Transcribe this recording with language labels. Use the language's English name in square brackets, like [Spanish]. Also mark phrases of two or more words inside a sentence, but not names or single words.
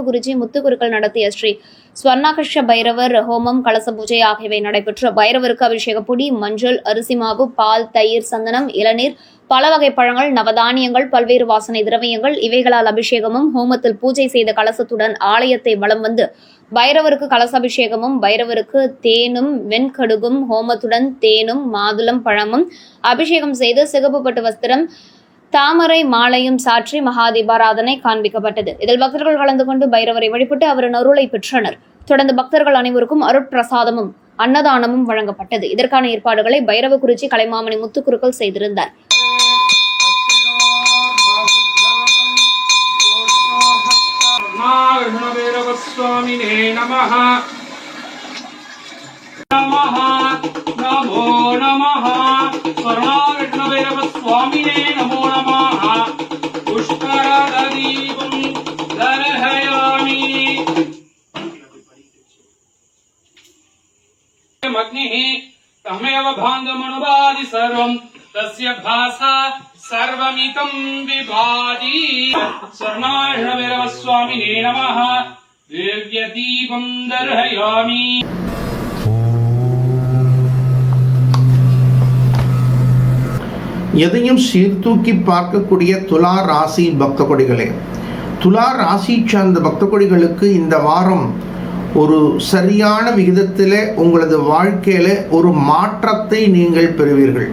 [Tamil] குருஜி முத்துக்குருக்கள் நடத்திய ஸ்ரீ ஸ்வர்ணகிருஷ்ண பைரவர் ஹோமம், கலச பூஜை ஆகியவை நடைபெற்று பைரவருக்கு அபிஷேக பொடி, மஞ்சள், அரிசி மாவு, பால், தயிர், சந்தனம், இளநீர், பல வகை பழங்கள், நவதானியங்கள், பல்வேறு வாசனை திரவியங்கள் இவைகளால் அபிஷேகமும், ஹோமத்தில் பூஜை செய்த கலசத்துடன் ஆலயத்தை வலம் வந்து பைரவருக்கு கலசாபிஷேகமும், பைரவருக்கு தேனும் வெண்கடுகும், ஹோமத்துடன் தேனும் மாதுளம் பழமும் அபிஷேகம் செய்து சிகப்பு பட்டு வஸ்திரம், தாமரை மாலையும் சாற்றி மகாதீபாராதனை காண்பிக்கப்பட்டது. இதில் பக்தர்கள் கலந்து கொண்டு பைரவரை வழிபட்டு அவரின் அருளை பெற்றனர். தொடர்ந்து பக்தர்கள் அனைவருக்கும் அருட்பிரசாதமும் அன்னதானமும் வழங்கப்பட்டது. இதற்கான ஏற்பாடுகளை பைரவ குறிச்சி கலைமாமணி முத்துக்குருக்கள் செய்திருந்தார். [Sanskrit] स्वामिने नमः नमः नमो नमः स्वर्णाविष्णुभैरव स्वामिने नमो नमः पुष्करदीपं दर्शयामि अग्निः तमेव भाङ्गमनुवादि सर्वं तस्य रक्तं विभाति स्वर्णार्णभैरवस्वामिने नमः दिव्यदीपं दर्शयामि [Tamil] எதையும் சீர்தூக்கி பார்க்கக்கூடிய துலா ராசி பக்த கொடிகளே, துலா ராசி சார்ந்த பக்த கொடிகளுக்கு இந்த வாரம் ஒரு சரியான விகிதத்தில் உங்களது வாழ்க்கையில் ஒரு மாற்றத்தை நீங்கள் பெறுவீர்கள்.